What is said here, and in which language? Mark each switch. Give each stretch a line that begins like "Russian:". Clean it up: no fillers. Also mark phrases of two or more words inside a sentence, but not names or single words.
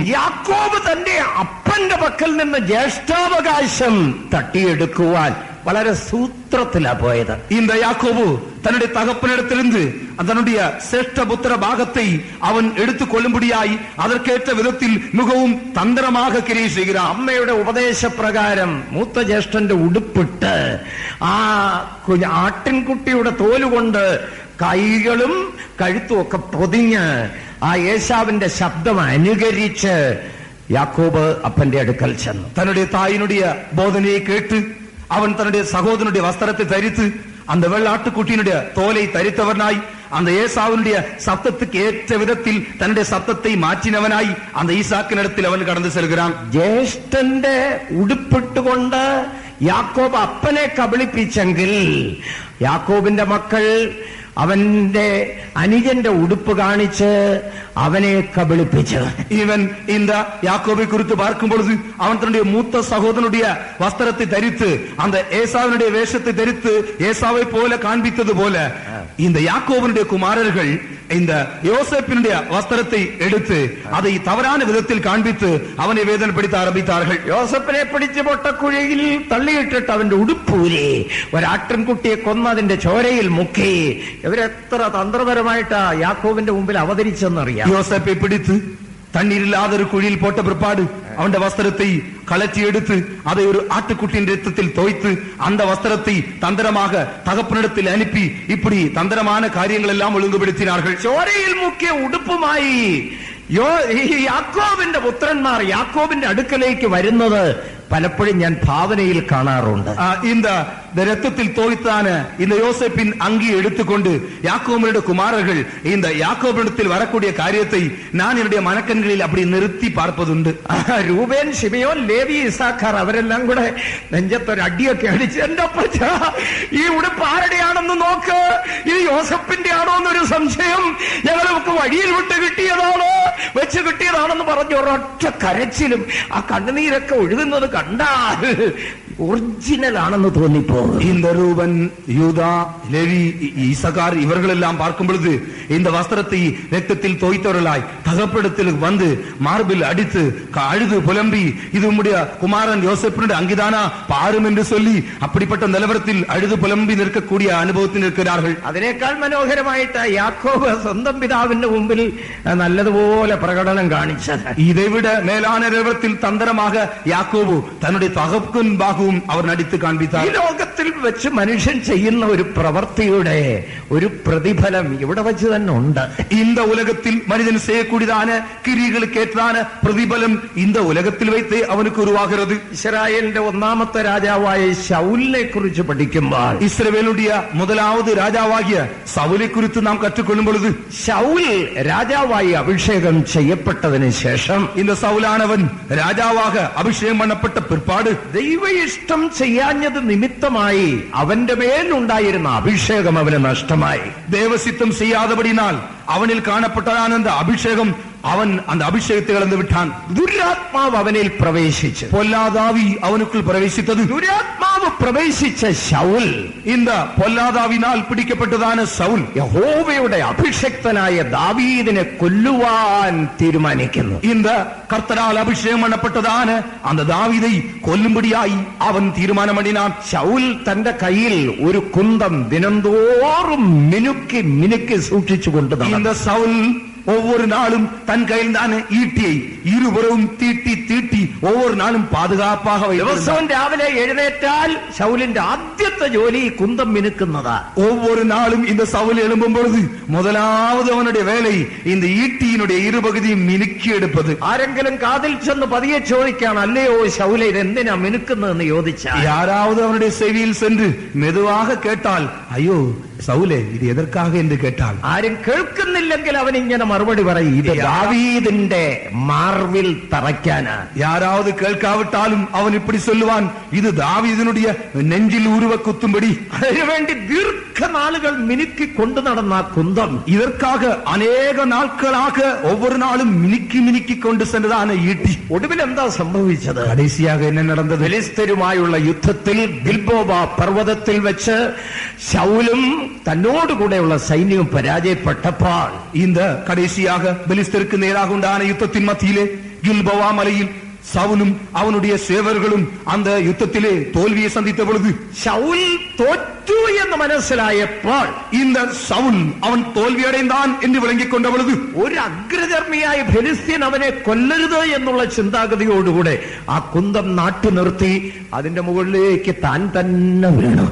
Malayalam: യാക്കോബ് തന്റെ അപ്പന്റെ പക്കൽ നിന്ന് ജ്യേഷ്ഠാവകാശം തട്ടിയെടുക്കുവാൻ വളരെ സൂത്രത്തിലാ പോയത്.
Tamil: இந்த யாக்கோபு தன்னுடைய தகப்பனிடத்திலிருந்து தன்னுடைய சிரேஷ்டபுத்திர பாகத்தை அவன் எடுத்துக் கொள்ளும்படியாய் அதற்கேற்ற விதத்தில் மிகவும் தந்திரமாக கிரியை செய்கிறான்.
Malayalam: അമ്മയുടെ ഉപദേശപ്രകാരം മൂത്ത ജ്യേഷ്ഠന്റെ ഉടുപ്പിട്ട് ആ ആട്ടിൻകുട്ടിയുടെ തോലുകൊണ്ട് കൈകളും കഴുത്തും ഒക്കെ പൊതിഞ്ഞ് ആ യേശാവിന്റെ ശബ്ദം അനുകരിച്ച് യാക്കോബ് അപ്പന്റെ അടുക്കൽ ചെന്നു.
Tamil: തன்னுடைய தாயினுடைய போதனையை கேட்டு அவன் தன்னுடைய சகோதரனுடைய வஸ்திரத்தை தரித்து அந்த வெள்ளாட்டுக்குட்டியினுடைய தோலை தரித்தவனாய் அந்த ஏசாவினுடைய சத்தத்துக்கு ஏற்ற விதத்தில் தன்னுடைய சத்தத்தை மாற்றினவனாய் அந்த ஈசாக்கினிடத்தில் அவன் கடந்து செல்கிறான்.
Malayalam: ജ്യേഷ്ഠന്റെ ഉടുപ്പിട്ടുകൊണ്ട് യാക്കോബ് അപ്പനെ കബളിപ്പിച്ചെങ്കിൽ യാക്കോബിന്റെ മക്കൾ അവന്റെ അനുജന്റെ ഉടുപ്പ് കാണിച്ച് അവനെ കബളിപ്പിച്ചു.
Tamil: இவன் இந்த யாக்கோபை குறித்து பார்க்கும் பொழுது அவன் தன்னுடைய மூத்த சகோதரனுடைய வஸ்திரத்தை தரித்து அந்த ஏசாவினுடைய வேஷத்தை தரித்து ஏசாவை போல காண்பித்தது போல இந்த யாக்கோபனுடைய குமாரர்கள் இந்த யோசேப்பினுடைய வஸ்திரத்தை எடுத்து அதை தவறான விதத்தில் காண்பித்து அவனை வேதனைப்படுத்த ആരംഭിத்தார்கள்.
Malayalam: യോസേപ്പിനെ പിടിച്ച് പൊട്ടക്കുഴിയിൽ തള്ളിയിട്ടിട്ട് അവന്റെ ഉടുപ്പൂരി ഒരാട്ടിൻകുട്ടിയെ കൊന്ന് അതിന്റെ ചോരയിൽ മുക്കി ഇവരെത്ര തന്ത്രപരമായിട്ടാ യാക്കോബിന്റെ മുമ്പിൽ അവതരിച്ചെന്നറിയാം.
Tamil: யோசேப்பை பிடித்து தண்ணீரில்லாத ஒரு குழியில் போட்ட பிற்பாடு அவனுடைய வஸ்திரத்தை கலற்றி எடுத்து அதை ஒரு ஆட்டுக்குட்டியின் ரத்தத்தில் தோய்த்து அந்த வஸ்திரத்தை தந்திரமாக தகப்பனிடத்தில் அனுப்பி இப்படி தந்திரமான காரியங்கள் எல்லாம் ஒழுங்குபடுத்தினார்கள்.
Malayalam: ചോരയിൽ മുക്കിയ ഉടുപ്പുമായി യാക്കോബിന്റെ പുത്രന്മാർ യാക്കോബിന്റെ അടുക്കലേക്ക് വരുന്നത് പലപ്പോഴും ഞാൻ ഭാവനയിൽ കാണാറുണ്ട്.
Tamil: இந்த ரத்தத்தில் தோய்த்தான இந்த யோசேப்பின் அங்கி எடுத்துக்கொண்டு யாக்கோபனுடைய குமாரர்கள் இந்த யாக்கோபிடத்தில் வரக்கூடிய காரியத்தை நான் என்னுடைய மனக்கண்களில் அப்படி நிறுத்தி பார்ப்பதுண்டு.
Malayalam: രൂബേൻ, ശിമയോൻ, ലേവി, ഇസാഖാർ അവരെല്ലാം കൂടെ നെഞ്ചത്തൊരു അടിയൊക്കെ അടിച്ച് എന്റെ അപ്പച്ച ഈ ഉടുപ്പ് ആരുടെയാണെന്ന് നോക്ക്, ഇത് യോസഫിന്റെ ആണോ എന്നൊരു സംശയം, ഞങ്ങൾക്ക് വഴിയിൽ വിട്ട് കിട്ടിയതാണോ വെച്ച് കിട്ടിയതാണെന്ന് പറഞ്ഞ് ഒരൊറ്റ കരച്ചിലും ആ കണ്ണുനീരൊക്കെ ഒഴുകുന്നത് കണ്ടാൽ ഒറിജിനൽ ആണെന്ന് തോന്നിപ്പോ.
Tamil: இந்த ரூபன், யூதா, லேவி, இசகார் இவர்களெல்லாம் பார்க்கும் பொழுது இந்த வஸ்திரத்தை ரத்தத்தில் தோய்த்தவர்களாய் தகப்படத்தில் வந்து மார்பில் அடித்து அழுது புலம்பி இது உம்முடைய குமாரன் யோசேப்பினுடைய அங்கிதானா பாரும் என்று சொல்லி அப்படிப்பட்ட நிலவரத்தில் அழுது புலம்பி நிற்கக்கூடிய அனுபவத்தில் இருக்கிறார்கள்.
Malayalam: അതിനേക്കാൾ മനോഹരമായിട്ട് യാക്കോബ് സ്വന്തം പിതാവിന്റെ മുമ്പിൽ നല്ലതുപോലെ പ്രകടനം കാണിച്ചത്.
Tamil: இதைவிட மேலான நிலவரத்தில் தந்திரமாக யாக்கோபு தன்னுடைய தகப்பன் பாகவும் அவர் நடித்து காண்பித்தார்.
Malayalam: ഈ ലോകത്തിൽ വെച്ച് മനുഷ്യൻ ചെയ്യുന്ന ഒരു പ്രവൃത്തിയുടെ ഒരു പ്രതിഫലം ഇവിടെ വെച്ച് തന്നെ ഉണ്ട്.
Tamil: இந்த உலகத்தில் மனிதன் செய்யக்கூடியதான கிரியைகளுக்கு ஏற்றான பிரதிபலம் இந்த உலகத்தில் வைத்தே அவனுக்கு உருவாகிறது.
Malayalam: ഇസ്രായേലിന്റെ ഒന്നാമത്തെ രാജാവായ ശൗലിനെ കുറിച്ച് പഠിക്കുമ്പോൾ
Tamil: ഇസ്രായേലുடைய முதலாவது ராஜாவாகிய சவுலை குறித்து நாம் கற்றுக்கொள்ளும் பொழுது
Malayalam: ശൗൽ രാജാവായി അഭിഷേകം ചെയ്യപ്പെട്ടതിന് ശേഷം
Tamil: இந்த சவுலானவன் ராஜாவாக அபிஷேகம் பண்ணப்பட்ட பிற்பாடு
Malayalam: ദൈവ ഇഷ്ടം ചെയ്യാഞ്ഞത് നിമിത്തമായി അവന്റെ മേലുണ്ടായിരുന്ന അഭിഷേകം അവന് നഷ്ടമായി.
Tamil: தேவசித்தம் செய்யாதபடினால் அவனில் காணப்பட்டதான அந்த அபிஷேகம் அவன் அந்த அபிஷேகத்தை இழந்து விட்டான்.
Malayalam: ദുരാത്മാവ് അവനിൽ പ്രവേശിച്ചു.
Tamil: பொல்லாதாவி அவனுக்குள் பிரவேசித்தது.
Malayalam: ദുരാത്മാവ് പ്രവേശിച്ച ശൗൽ,
Tamil: இந்த பொல்லாதாவினால் பிடிக்கப்பட்டதான சவுல்
Malayalam: യഹോവയുടെ അഭിഷക്തനായ ദാവീദിനെ കൊല്ലുവാൻ തീരുമാനിക്കുന്നു.
Tamil: இந்த கர்த்தரால் அபிஷேகம் பண்ணப்பட்டதான அந்த தாவீதை கொல்லும்படியாய் அவன் தீர்மானம் பண்ணினான்.
Malayalam: ശൗൽ തന്റെ കയ്യിൽ ഒരു കുന്തം ദിനംതോറും മിനുക്കി മിനുക്കി സൂക്ഷിച്ചു കൊണ്ടുവന്നു.
Tamil: இந்த சவுல் ஒவ்வொரு நாளும் தன் கையில் தானே ஈட்டியை இருபுறവും தீட்டி தீட்டி ஒவ்வொரு நாளும் பாதுகாப்பாக
Malayalam: ദിവസവും രാവിലെ എഴുന്നേറ്റാൽ ശൗലിന്റെ ആദ്യത്തെ ജോലി കുന്തം മിനുക്കുന്നതാ.
Tamil: ஒவ்வொரு நாளும் இந்த சவுல் எழும்பும் பொழுது முதலாவது அவனுடைய வேலை இந்த ஈட்டியினுடைய இருபகுதியும் மினுக்கி എടുப்பது.
Malayalam: ആരെങ്കിലും കാതിൽ ചെന്ന് പതിയെ ചോദിക്കാണ്, അല്ലയോ ശൗല ഇത് എന്തിനാ മിനുക്കുന്നതെന്ന് ചോദിച്ചാൽ,
Tamil: யாராவது அவனுடைய செவியில் சென்று மெதுவாக கேட்டால், ஐயோ சவுலே இது எதற்காக என்று கேட்டால்,
Malayalam: ആരും കേൾക്കുന്നില്ലെങ്കിൽ അവൻ ഇങ്ങനെ മറുപടി പറയും, ഇത് ദാവീദിന്റെ മാർവിൽ തറയ്ക്കാനാ.
Tamil: யாராவது கேட்காவிட்டாலும் அவன் இப்படி சொல்லுவான், இது தாவீதினுடைய நெஞ்சில் உருவ குத்தும்படி.
Malayalam: അതിനുവേണ്ടി ദീർഘനാളുകൾ മിനുക്കി കൊണ്ടു നടന്ന കുന്തം,
Tamil: இதற்காக அநேக நாட்களாக ஒவ்வொரு நாளும் மினுக்கி மினுக்கி கொண்டு சென்றதான ஈட்டி.
Malayalam: ഒടുവിൽ എന്താ സംഭവിച്ചത്?
Tamil: கடைசியாக என்ன நடந்தது?
Malayalam: ഫിലിസ്ത്യരുമായുള്ള യുദ്ധത്തിൽ ഗിൽബോവ പർവ്വതത്തിൽ വെച്ച് ശൗലും തന്നോടുകൂടെയുള്ള സൈന്യവും പരാജയപ്പെട്ടപ്പോൾ,
Tamil: இந்த கடைசியாக பெலிஸ்தருக்கு நேராக உண்டான யுத்தத்தின் மத்தியிலே கில்போவா மலையில் சவுலும் அவனுடைய சேவர்களும் அந்த யுத்தத்திலே தோல்வியை சந்தித்த பொழுது,
Malayalam: ശൗൽ തോറ്റു എന്ന് മനസ്സിലായപ്പോൾ,
Tamil: இந்த சவுல் அவன் தோல்வி அடைந்தான் என்று விளங்கிக் கொண்ட பொழுது,
Malayalam: ഒരു അഗ്രചർമ്മിയായ ഫിലിസ്ത്യൻ അവനെ കൊല്ലരുത് എന്നുള്ള ചിന്താഗതിയോടുകൂടെ ആ കുന്തം നാട്ടു നിർത്തി അതിന്റെ മുകളിലേക്ക് താൻ തന്നെ വീണു.